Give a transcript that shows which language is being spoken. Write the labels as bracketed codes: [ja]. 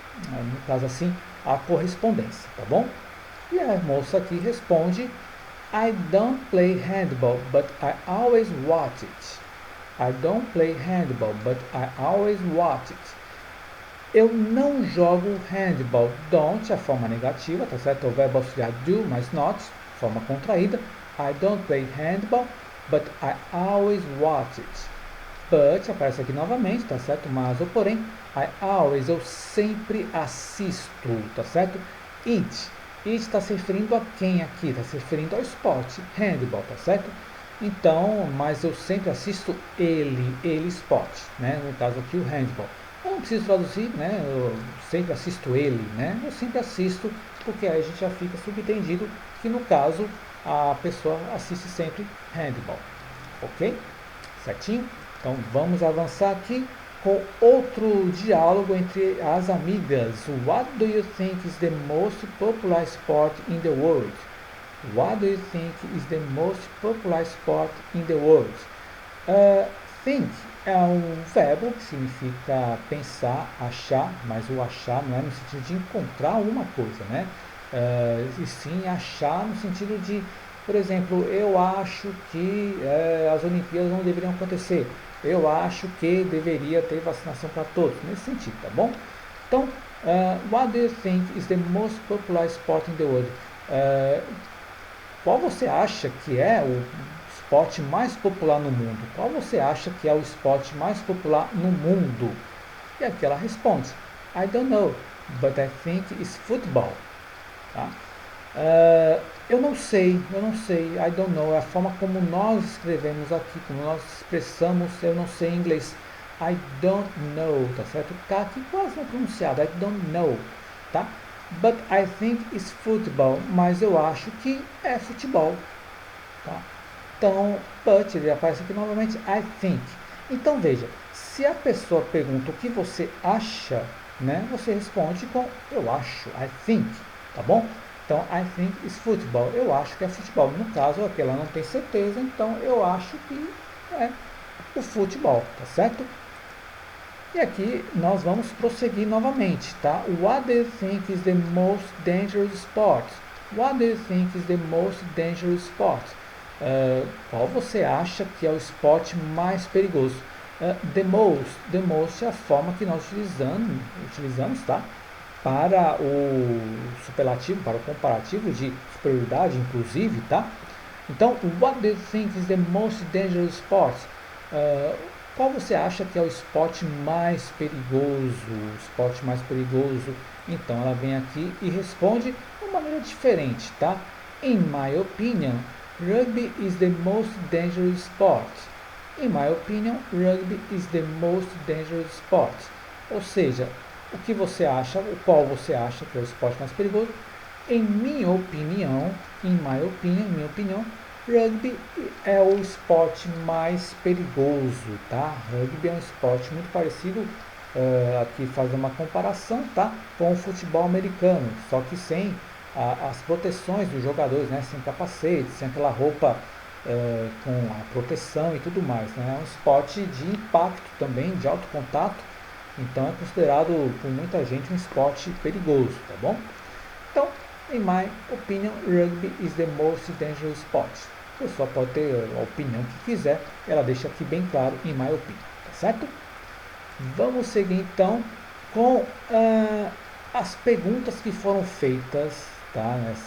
[pt] No caso assim, a correspondência, tá bom? E a moça aqui responde: [en] I don't play handball, but I always watch it. I don't play handball, but I always watch it. [pt] Eu não jogo handball. Don't é a forma negativa, tá certo? O verbo auxiliar do, mas not, forma contraída. [en] I don't play handball, but I always watch it. [pt] But aparece aqui novamente, tá certo? Mas ou porém, [en] I always, [pt] eu sempre assisto, tá certo? It está se referindo a quem aqui? Está se referindo ao esporte, handball, tá certo? Então, mas eu sempre assisto ele esporte, né? No caso aqui o handball. Eu não preciso traduzir, né? Eu sempre assisto ele, né? Eu sempre assisto, porque aí a gente já fica subentendido que no caso a pessoa assiste sempre handball, ok? Certinho? Então vamos avançar aqui com outro diálogo entre as amigas. [en] What do you think is the most popular sport in the world? What do you think is the most popular sport in the world? [pt] Think é um verbo que significa pensar, achar, mas o achar não é no sentido de encontrar uma coisa, né? E sim achar no sentido de, por exemplo, eu acho que as Olimpíadas não deveriam acontecer. Eu acho que deveria ter vacinação para todos, nesse sentido, tá bom? [en] Então, what do you think is the most popular sport in the world? [pt] Qual você acha que é o esporte mais popular no mundo? Qual você acha que é o esporte mais popular no mundo? E aqui ela responde: [en] I don't know, but I think it's football. [pt] Tá? Eu não sei, [en] I don't know, [pt] é a forma como nós escrevemos aqui, como nós expressamos, eu não sei em inglês, I don't know, tá certo? O K aqui quase não é pronunciado, [en] I don't know, [pt] tá? [en] But I think it's football, [pt] mas eu acho que é futebol, tá? Então, but, ele aparece aqui novamente, [en] I think. [pt] Então veja, se a pessoa pergunta o que você acha, né, você responde com eu acho, I think, tá bom? [en] Então, I think it's football. [pt] Eu acho que é futebol. No caso, aqui ela não tem certeza, então eu acho que é o futebol, tá certo? E aqui nós vamos prosseguir novamente, tá? [en] What do you think is the most dangerous sport? What do you think is the most dangerous sport? [pt] Qual você acha que é o esporte mais perigoso? The most é a forma que nós utilizamos, tá? Para o superlativo, para o comparativo de superioridade, inclusive, tá? Então, what do you think is the most dangerous sport? Qual você acha que é o esporte mais perigoso? O esporte mais perigoso? Então, ela vem aqui e responde de uma maneira diferente, tá? [en] In my opinion, rugby is the most dangerous sport. In my opinion, rugby is the most dangerous sport. [pt] Ou seja, o que você acha, o qual você acha que é o esporte mais perigoso? Em minha opinião, minha opinião, rugby é o esporte mais perigoso, tá? Rugby é um esporte muito parecido, aqui faz uma comparação, tá? Com o futebol americano, só que sem as proteções dos jogadores, né? Sem capacete, sem aquela roupa com a proteção e tudo mais, né? É um esporte de impacto também, de alto contato. Então é considerado por muita gente um esporte perigoso, tá bom? [en] Então, in my opinion, rugby is the most dangerous sport. [pt] A pessoa pode ter a opinião que quiser, ela deixa aqui bem claro, [en] in my opinion, [pt] tá certo? Vamos seguir então com as perguntas que foram feitas, tá?